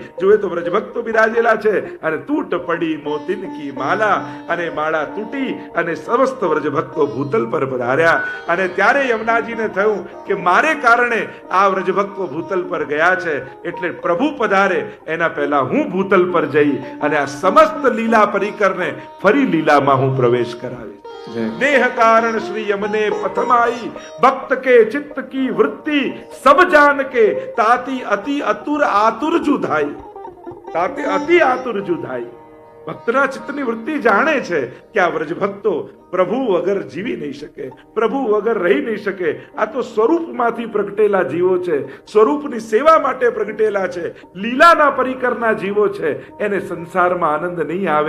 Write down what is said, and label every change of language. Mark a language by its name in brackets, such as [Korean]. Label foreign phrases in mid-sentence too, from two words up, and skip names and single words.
[Gujarati] જુએ તો વ્રજભક્તો બિરાજેલા છે અને [Braj] टूट पड़ी मोतीन की माला, [Gujarati] અને માળા તૂટી અને સમસ્ત વ્રજભક્તો ભૂતલ પર પધાર્યા. અને ત્યારે યમુનાજીને થયું કે મારે કારણે આ વ્રજભક્તો ભૂતલ પર ગયા છે, એટલે પ્રભુ પધારે એના પહેલા હું ભૂતલ પર જઈ અને આ સમસ્ત લીલા પરિકરને ફરી લીલામાં હું પ્રવેશ કરાવી. [Braj] देह कारण श्री यमने पथमाई, भक्त के चित्त की वृत्ति सब जान के ताति अति अतुर आतुर जुधाई. ताते अति आतुर जुधाई. [Gujarati] ભક્તના ચિત્તની વૃત્તિ જાણે છે કે આ વ્રજભક્તો પ્રભુ વગર જીવી નહીં શકે, પ્રભુ વગર રહી નહીં શકે. આ તો સ્વરૂપમાંથી પ્રગટેલા જીવો છે, સ્વરૂપની સેવા માટે પ્રગટેલા છે, લીલાના પરિકરના જીવો છે. એને સંસારમાં આનંદ નહીં આવે.